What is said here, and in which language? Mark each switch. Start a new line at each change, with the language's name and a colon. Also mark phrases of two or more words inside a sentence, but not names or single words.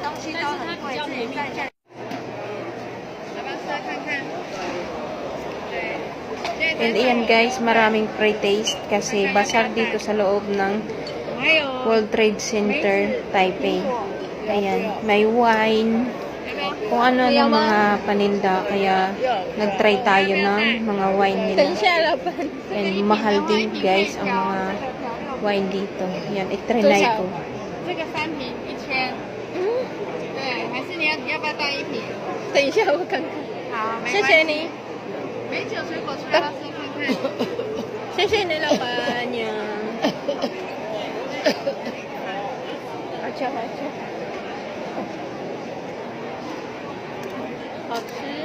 Chinese: 西都很贵，自己在这。要不要试来看看？
Filipino: And ayan guys, maraming pre-taste kasi bazaar dito sa loob ng World Trade Center, Taipei. Ayan, may wine, kung ano ng mga paninda, kaya nag-try tayo ng mga wine nila. And mahal din guys ang mga wine dito. Ayan, i-try ko.
Chinese: 这个3瓶1000。对，还是你要不要带1瓶？等一下我看看。好，没谢关系。谢你。美酒水果出来，要试看看。谢谢你老板娘。好吃好吃，好吃。